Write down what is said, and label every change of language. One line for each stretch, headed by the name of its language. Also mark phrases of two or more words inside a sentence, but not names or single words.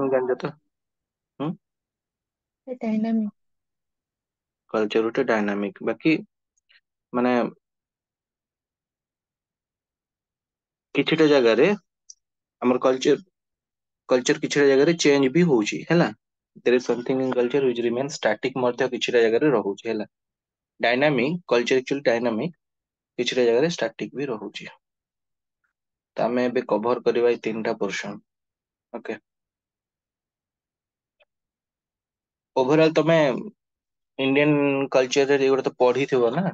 Odia: ଡାଇନାମିକ ଜାଣିଛ ତ? ହୁଁ, डायनामिक। କଲଚର ଗୋଟେ ଡାଇନାମିକ, ବାକି ମାନେ କିଛିଟା ଜାଗାରେ ଆମର କଲଚର କିଛିଟା ଜାଗାରେ ଚେଞ୍ଜ ବି ହଉଛି ହେଲା।
English: there is something in culture which remains static
Odia: ମଧ୍ୟ କିଛିଟା ଜାଗାରେ ରହୁଛି ହେଲା।
English: dynamic culture actually dynamic,
Odia: କିଛିଟା ଜାଗାରେ ଷ୍ଟାଟିକ ବି ରହୁଛି। ତ ଆମେ ଏବେ କଭର କରିବା ଏଇ ତିନିଟା ପୋର୍ସନ।
English: okay, overall
Odia: ତମେ ଇଣ୍ଡିଆନ କଲଚରରେ ଏଗୁଡା ତ ପଢିଥିବ ନା।